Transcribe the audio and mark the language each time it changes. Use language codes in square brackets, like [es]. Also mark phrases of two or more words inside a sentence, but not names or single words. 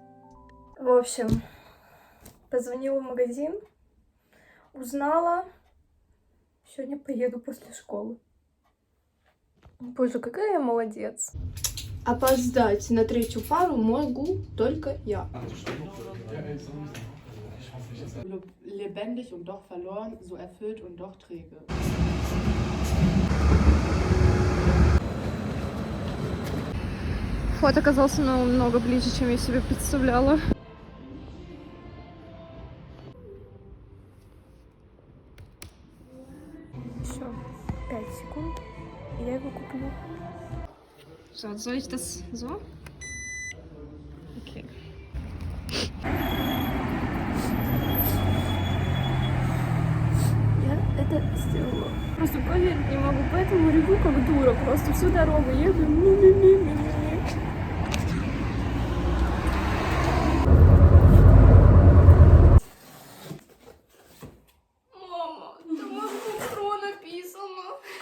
[ru] В общем, позвонила в магазин, узнала. Сегодня поеду после школы. Боже, какая я молодец. Опоздать на 3-ю пару могу только я. [de] Lebendig und doch verloren, so erfüllt und doch träge. [ru] Вход оказался намного ближе, чем я себе представляла. Все, 5 секунд, и я его куплю. [de] So, soll ich das so? Okay. [ru] Я это сделала. Просто поверить не могу, поэтому реву как дура. Просто всю дорогу еду. Мама, там Макбук написано.